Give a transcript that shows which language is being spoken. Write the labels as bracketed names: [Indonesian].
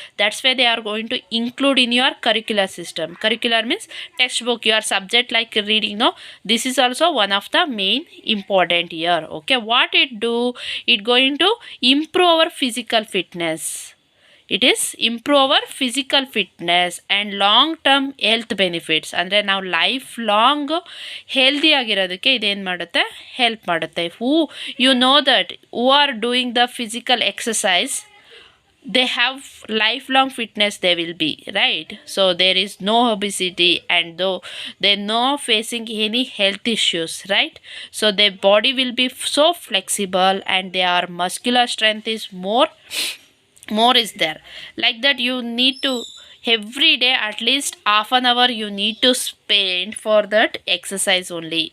[English] That's why they are going to include in your curricular system. Curricular means textbook, your subject like reading, no, this is also one of the main important here. Okay, what it do? It going to improve our physical fitness. It is improve our physical fitness and long term health benefits. [Kannada] ಅಂದರೆ ನಾವು life long healthy ಆಗಿರೋದಕ್ಕೆ ಇದೇನು ಮಾಡುತ್ತೆ? Help ಮಾಡುತ್ತೆ. [English] Who you know that who are doing the physical exercise, they have lifelong fitness they will be, right? So there is no obesity and though they're not facing any health issues, right? So their body will be so flexible and their muscular strength is more is there. Like that you need to every day at least half an hour you need to spend for that exercise only.